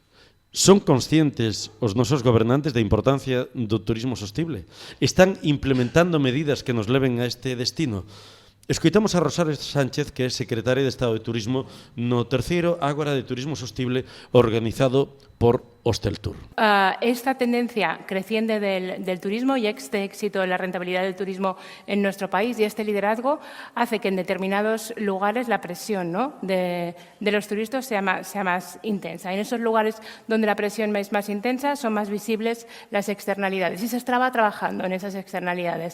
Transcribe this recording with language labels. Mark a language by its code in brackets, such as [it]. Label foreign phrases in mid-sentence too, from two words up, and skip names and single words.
[gl] Son conscientes os nosos gobernantes da importancia do turismo sostible? Están implementando medidas que nos leven a este destino? Escoitamos a Rosario Sánchez, que é secretaria de Estado de Turismo no terceiro Ágora de Turismo Sostible organizado por Hosteltour. [es] Esta tendencia creciente del turismo y este éxito en la rentabilidad del turismo en nuestro país y este liderazgo hace que en determinados lugares la presión, ¿no?, de los turistas sea más intensa. En esos lugares donde la presión es más intensa son más visibles las externalidades y se estaba trabajando en esas externalidades.